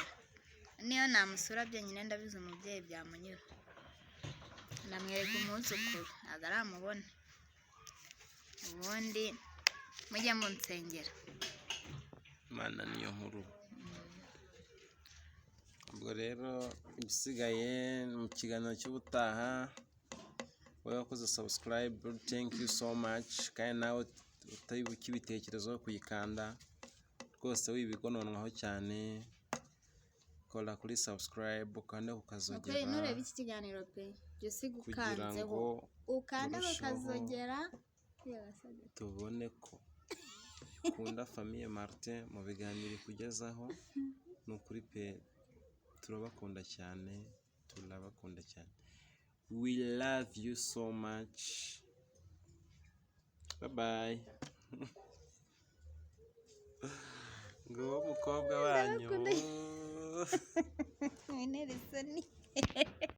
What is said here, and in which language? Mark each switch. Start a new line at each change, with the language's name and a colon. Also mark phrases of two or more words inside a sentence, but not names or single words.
Kinyarwanda: niyo namusura byonyine ndabizi umubyeyi byamunyura, ndamwereka umwuzukuru ntabwo aramubona, ubundi mujye munsengera. Imana niyo nkuru. ubwo rero igisigaye mu kiganiro cy'ubutaha, wowe wakoze subscribe
English: thank you so much,
Kinyarwanda: kandi nawe utari ukibitekerezaho kuyikanda rwose wibigononwaho cyane, kora kuri subscribe ukande kukazogera nureba iki kiganiro pe jya usiga ukanzeho ukanda kukazogera tubone ko ukunda Famille Martin mu biganiro kugezaho. ni ukuri pe turabakunda cyane, turabakunda cyane.
English: We love you so much. Bye bye.
Kinyarwanda: ngo mukobwa wanyu